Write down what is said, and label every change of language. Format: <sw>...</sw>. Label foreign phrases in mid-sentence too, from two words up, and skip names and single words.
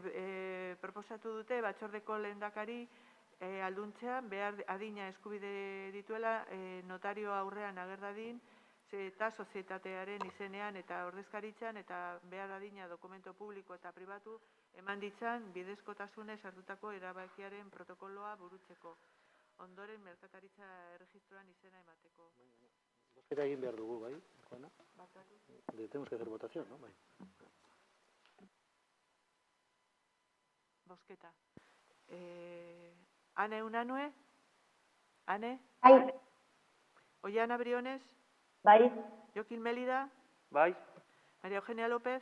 <eu>Proposatu dute batzordeko lehendakari alduntzean behar adina eskubide dituela notario aurrean ager dadin eta sozietatearen izenean eta ordezkaritzan eta behar adina dokumento publiko eta pribatu eman ditzan bidezkotasunez hartutako erabakiaren protokoloa burutzeko. Ondoren merkataritza erregistroan izena emateko. Bozketa egin behar dugu, bai, Juana?</eu> <es>Tenemos que hacer votación, ¿no?</es> <eu>Bai. Bozketa. Ane Unanue? Ane? Bai. Ollana Briones? Bai. Jokin Melida? Bai. María Eugenia López?</eu>